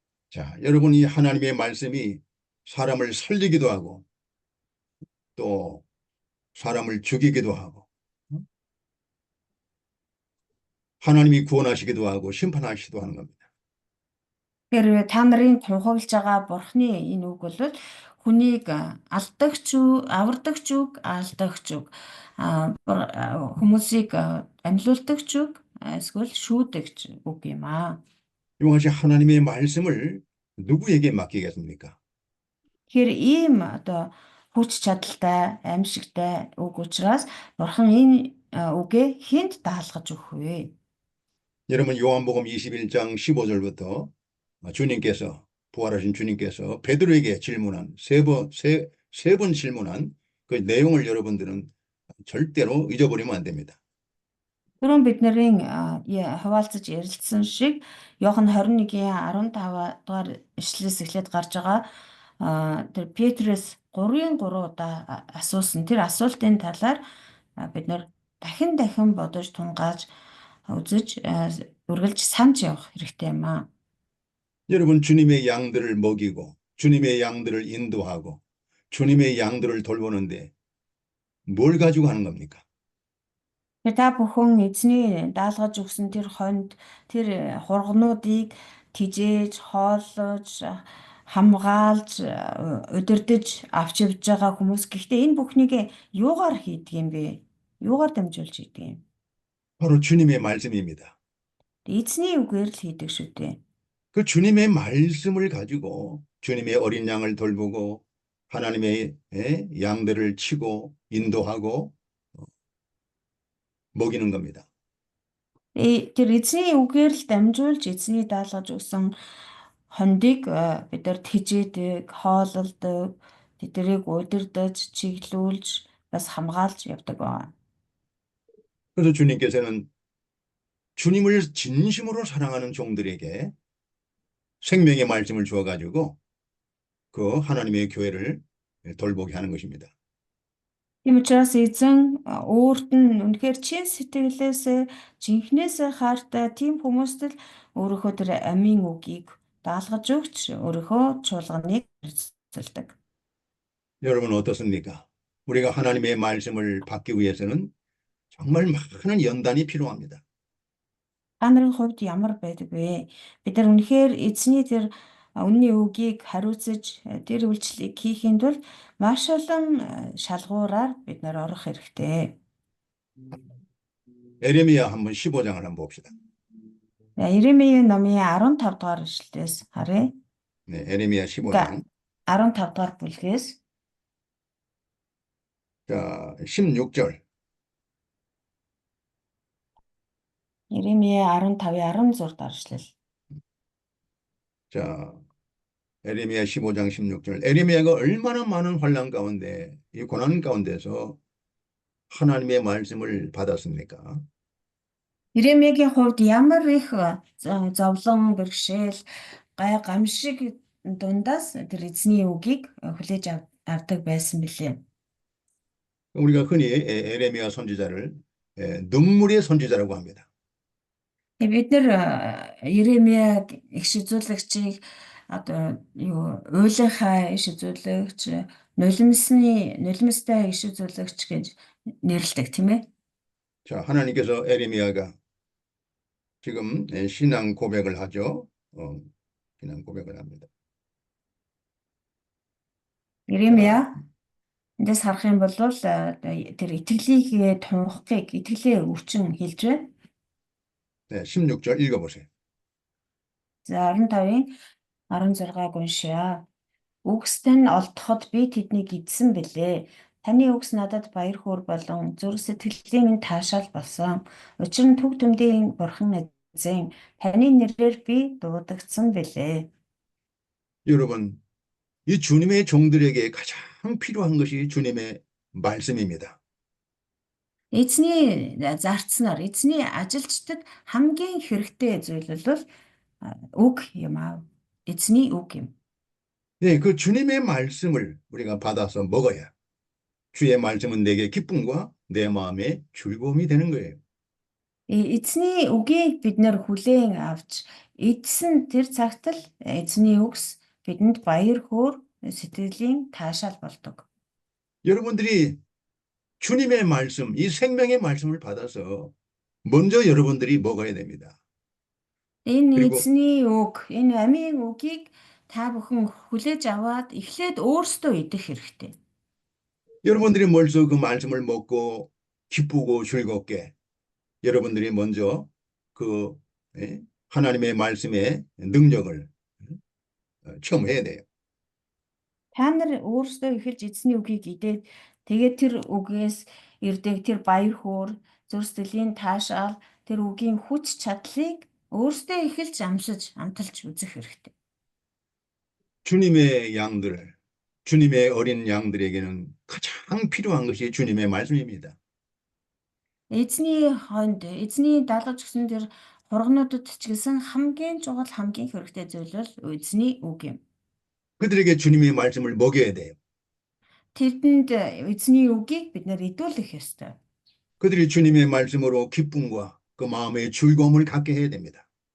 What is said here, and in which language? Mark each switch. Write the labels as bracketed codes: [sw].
[ko] 자, 여러분 이 하나님의 말씀이 사람을 살리기도 하고 또 사람을 죽이기도 하고 하나님이 구원하시기도 하고 심판하시기도 하는 겁니다. [mn] Тэгэхээр та нарын тунхаглаж байгаа Бурхны энэ үг бол хүнийг авардагч үг, алдагч үг, хүмүүсийг амьлуулдагч үг, эсвэл шүүдэгч үг юм аа. [ko] 이와 같이 하나님의 말씀을 누구에게 맡기겠습니까? [mn] Тэгэхээр ийм одоо хүч чадалтай, аимшигтай үг учраас Бурхан энэ үгээ хүнд даалгаж өгөх вэ? [ko] 여러분 요한복음 21장 15절부터 주님께서 부활하신 주님께서 베드로에게 질문한 세 번 질문한 그 내용을 여러분들은 절대로 잊어버리면 안 됩니다. [mn] Түрүүн бид нарын хуваалцаж ярилцсан шиг Иохан 21-ийн 15 дугаар ишлэлээс эхлээд гарч байгаа тэр Петрээс 3 удаа асуусан тэр асуултын талаар бид нар дахин бодож тунгааж үзэж үргэлж санаж явах хэрэгтэй юм аа. [ko] 여러분 주님의 양들을 먹이고 주님의 양들을 인도하고 주님의 양들을 돌보는데 뭘 가지고 하는 겁니까? [mn] Та бүхэн эзний даалгаж өгсөн тэр хонд тэр хургнуудыг тижээж, хооллож, хамгаалж, удирдах авч явж байгаа хүмүүс. Гэхдээ энэ бүхнийг юугаар хийдэг юм бэ? Юугаар дамжуулж хийдэг юм? [ko] 바로 주님의 말씀입니다. [mn] Эзний үгээр л хийдэг шүү дээ. [ko] 그 주님의 말씀을 가지고 주님의 어린 양을 돌보고 하나님의 양들을 치고 인도하고 먹이는 겁니다. [mn] Тэр эзний үгээр л дамжуулж эзний даалгаж өгсөн хондыг бид нар тижээдэг, хоололдог, тэднийг удирдах, чиглүүлж, бас хамгаалж явдаг байна. [ko] 그래서 주님께서는 주님을 진심으로 사랑하는 종들에게 생명의 말씀을 주어가지고 그 하나님의 교회를 돌보게 하는 것입니다. [mn] Тийм учраас эзэн өөрт нь үнэхээр чин сэтгэлээс жинхнээс хайртай тийм хүмүүст л өөрийнхөө тэр амийн үгийг даалгаж өгч өөрийнхөө чуулганыг хэрэгжүүлдэг. [ko] 여러분 어떻습니까? 우리가 하나님의 말씀을 받기 위해서는 정말 많은 연단이 필요합니다. [mn] Та нарын хувьд ямар байдаг вэ? Бид нар үнэхээр эзний тэр үнний үгийг хариуцаж тэр үйлчлэлийг хийхэд бол маш олон шалгуураар бид нар орох хэрэгтэй. [ko] 에레미야 한번 15장을 한번 봅시다. [mn] Иеремия номын 15 дугаар ишлэлээс харъя. [ko] 네, 에레미야 15장. [mn] 15 дугаар бүлгээс [ko] 자, 16절. [mn] Иеремия 15-ийн 16 дугаар ишлэл. [ko] 자, 에레미야 15장 16절. 에레미야가 얼마나 많은 환난 가운데, 이 고난 가운데서 하나님의 말씀을 받았습니까? [mn] Иеремиягийн хувьд ямар их зовлон бэрхшээл гамшиг дундаас тэр эзний үгийг хүлээж авдаг байсан билээ. [ko] 우리가 흔히 에레미야 선지자를 눈물의 선지자라고 합니다. [mn] Бид нар Иеремия их шизүүлэгчийг одоо уйлынхаа иш үзүүлэгч, нулимстай иш үзүүлэгч гэж нэрлэдэг тийм ээ. [ko] 자, 하나님께서 에레미야가 지금 신앙 고백을 하죠. 신앙 고백을 합니다. [mn] Иеремия эндээс харах юм бол тэр итгэлийг тунхагийг, итгэлээ өвчин хэлж байна. [ko] 네, 16절 읽어보세요. [mn] За 15-ийн 16-г уншъя. Үгс тань олдоход би тэднийг эдсэн бэлээ. Таны үгс надад баяр хөөр болон зүрх сэтгэлийн минь таашаал болсон. Учир нь төв төмдийн бурхан эзэн таны нэрээр би дуудагдсан бэлээ. [ko] 여러분, 이 주님의 종들에게 가장 필요한 것이 주님의 말씀입니다. [mn] Эзний зарцнаар эзний ажилчдад хамгийн хэрэгтэй зүйл бол үг юм аа. Эзний үг юм. [ko] 네, 그 주님의 말씀을 우리가 받아서 먹어야 주의 말씀은 내게 기쁨과 내 마음에 즐거움이 되는 거예요. [mn] Эзний үгийг бид нэр хүлээн авч эзэн тэр цагт л эзний үгс бидэнд баяр хөөр сэтгэлийн таашаал болдог. [ko] 여러분들이 주님의 말씀, 이 생명의 말씀을 받아서 먼저 여러분들이 먹어야 됩니다. [mn] Энэ [ko] 그리고 [mn] эзний үг, энэ амийн үгийг та бүхэн хүлээж аваад эхлээд өөрсдөө идэх хэрэгтэй. [ko] 여러분들이 먼저 그 말씀을 먹고 기쁘고 즐겁게 여러분들이 먼저 그 하나님의 말씀의 능력을 체험해야 돼요. [mn] Та нар өөрсдөө эхэлж эзний үгийг идээд тэгээд тэр үгээс ирдэг тэр баяр хөөр, зүрх сэтгэлийн таашаал, тэр үгийн хүч чадлыг өөрсдөө эхэлж амталж үзэх хэрэгтэй. [ko] 주님의 양들, 주님의 어린 양들에게는 가장 필요한 것이 주님의 말씀입니다. [mn] Эзний хойнд эзний даалгавч гэсэн тэр хургнуудад ч гэсэн хамгийн чухал хамгийн хэрэгтэй зүйл бол эзний үг юм. [ko] 그들에게 주님의 말씀을 먹여야 돼요. [mn] Тэдэнд эзний үгийг бид нэр идүүлэх ёстой. [ko] 그들이 주님의 말씀으로 기쁨과 그 마음의 즐거움을 갖게 해야 됩니다.